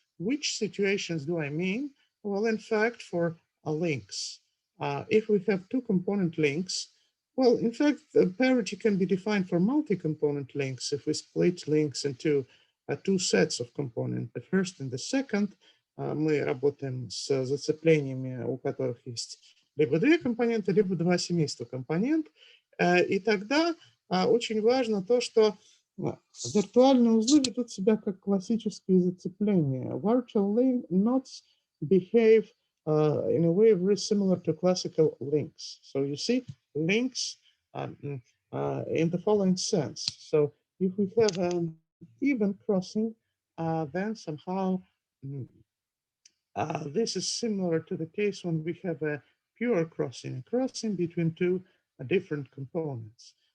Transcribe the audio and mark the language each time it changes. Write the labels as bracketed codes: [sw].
[en] Which situations do I mean? Well, in fact, for links. If we have two component links, well, in fact, the parity can be defined for multi-component links if we split links into two sets of components, the first and the second. [ru] Мы работаем с зацеплениями, у которых есть либо две компоненты, либо два семейства компонент. И тогда очень важно то, что виртуальные узлы ведут себя как классические зацепления. [en] Virtual knots behave in a way very similar to classical links. So you see links in the following sense. So if we have an even crossing, then somehow this is similar to the case when we have a pure crossing, a crossing between two different components.